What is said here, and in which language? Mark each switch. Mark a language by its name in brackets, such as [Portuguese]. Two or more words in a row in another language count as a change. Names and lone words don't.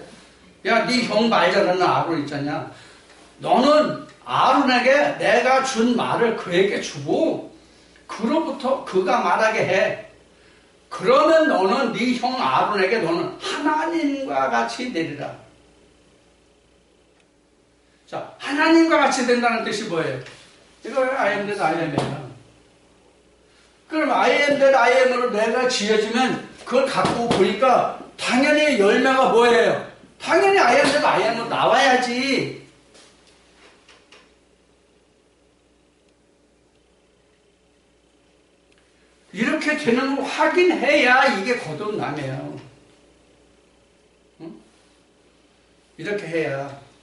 [Korean] 야, 네 형 말 잘하는 아론 있잖냐. 너는 아론에게 내가 준 말을 그에게 주고 그로부터 그가 말하게 해. 그러면 너는 네 형 아론에게 너는 하나님과 같이 되리라. 자, 하나님과 같이 된다는 뜻이 뭐예요? 이거 [English] I am that I am [Korean] 이에요. 그럼 [English] I am that I am [Korean] 으로 내가 지어지면 그걸 갖고 보니까 당연히 열매가 뭐예요? 당연히 [English] I am that I am [Korean] 으로 나와야지. 이렇게 되는 걸 확인해야 이게 거듭남이에요. 응? 이렇게 해야.